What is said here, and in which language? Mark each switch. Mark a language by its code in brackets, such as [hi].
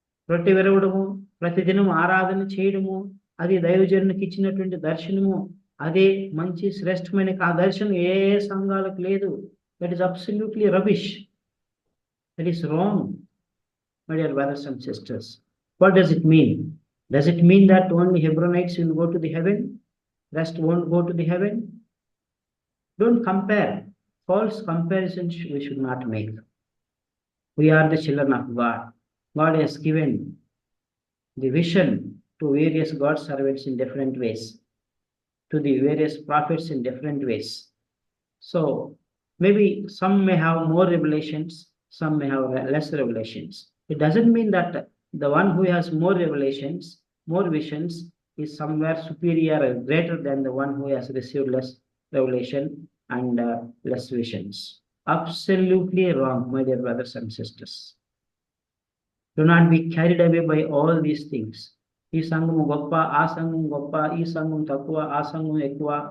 [te] రొట్టె విరవడము, ప్రతిదినం ఆరాధన చేయడము, అది దైవజనునికి ఇచ్చినటువంటి దర్శనము, అదే మంచి శ్రేష్టమైన ఆ దర్శనం ఏ సంఘాలకు లేదు. [en] That is absolutely rubbish. That is wrong. My dear brothers and sisters, what does it mean? Does it mean that only Hebronites will go to the heaven? Rest won't go to the heaven? Don't compare. False comparisons we should not make. We are the children of God. God has given the vision to various God servants in different ways, to the various prophets in different ways. So maybe some may have more revelations, some may have less revelations. It doesn't mean that the one who has more revelations, more visions, is somewhere superior or greater than the one who has received less revelation and less visions. Absolutely wrong, my dear brothers and sisters. Do not be carried away by all these things. [te] ఈ సంఘము గొప్ప, ఆ సంఘం గొప్ప, ఈ సంఘం తక్కువ, ఆ సంఘం ఎక్కువ.